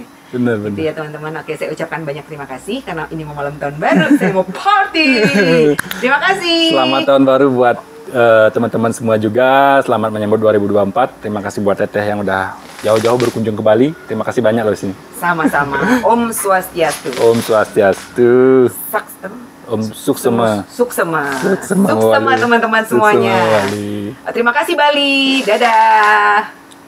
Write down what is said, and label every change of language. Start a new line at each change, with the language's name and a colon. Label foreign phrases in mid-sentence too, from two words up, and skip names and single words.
Indonesian: Benar. Gitu ya teman-teman. Oke, saya ucapkan banyak terima kasih karena ini mau malam tahun baru, saya mau party. Terima kasih. Selamat tahun baru buat teman-teman semua juga. Selamat menyambut 2024. Terima kasih buat Teteh yang udah jauh-jauh berkunjung ke Bali. Terima kasih banyak loh di sini. Sama-sama.
Balinese: Om Swastiastu. Om Swastiastu. Om Suksema.
Indonesian: Suksema teman-teman semuanya. Bali. Terima kasih Bali. Dadah.